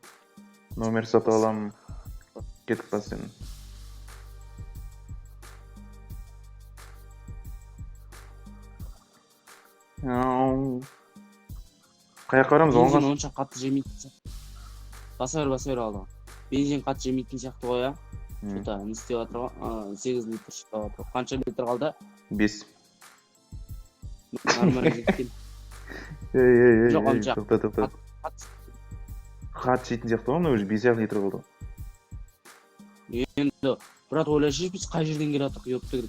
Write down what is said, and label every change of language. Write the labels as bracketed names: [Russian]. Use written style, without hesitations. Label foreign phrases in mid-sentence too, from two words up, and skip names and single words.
[Kazakh] Номер сатып аламын. Кетіп бас сен. Қаяққа барамыз? Бензин Оңға? онша қатты жемейтін. Баса бер алдыға. Бензин қатты жемейтін сияқты ғой, а? Что-то не істеп жатыр ғой. 8 литр шығып жатыр. Қанша литр қалды? 5. Нормально кеткен. Жоқ, онша. Тоқта. Хат жейтін сияқты ғой, мына уже 5 литр болды. Енді, брат, ойлайшы, біз қай жерден келе жатырық, ёпты керек.